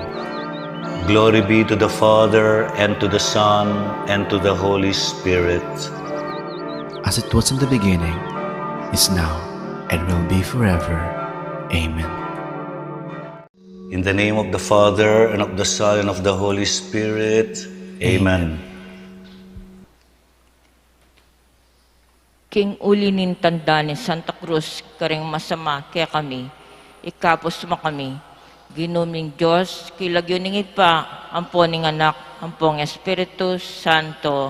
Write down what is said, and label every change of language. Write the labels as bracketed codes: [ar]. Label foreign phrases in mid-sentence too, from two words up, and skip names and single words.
[en] Glory be to the Father, and to the Son, and to the Holy Spirit. As it was in the beginning, is now, and will be forever. Amen. In the name of the Father, and of the Son, and of the Holy Spirit. Amen. [pam] King uli nin tanda ni Santa Cruz, karing masama kaya kami, ikapos mo kami. Ginuming Diyos, kilagyo ningit pa, ampo ning anak, ampong Espiritu Santo.